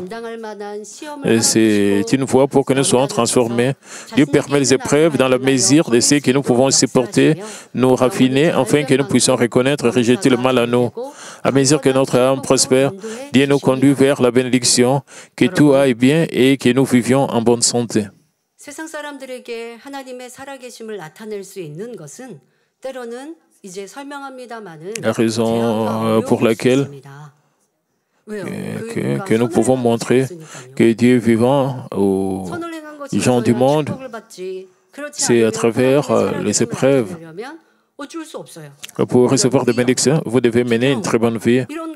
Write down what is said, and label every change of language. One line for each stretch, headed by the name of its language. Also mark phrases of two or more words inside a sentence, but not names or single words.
French: C'est une voie pour que nous soyons transformés. Dieu permet les épreuves dans la mesure de ce que nous pouvons supporter, nous raffiner, afin que nous puissions reconnaître et rejeter le mal en nous. À mesure que notre âme prospère, Dieu nous conduit vers la bénédiction, que tout aille bien et que nous vivions en bonne santé.
Korean: 세상 사람들에게 하나님의 살아계심을 나타낼 수 있는 것은 때로는 이제 설명합니다마는
French: La raison pour laquelle que nous pouvons montrer que Dieu est vivant aux gens du monde, c'est à travers les épreuves. Pour recevoir des bénédictions, vous devez mener une très bonne vie.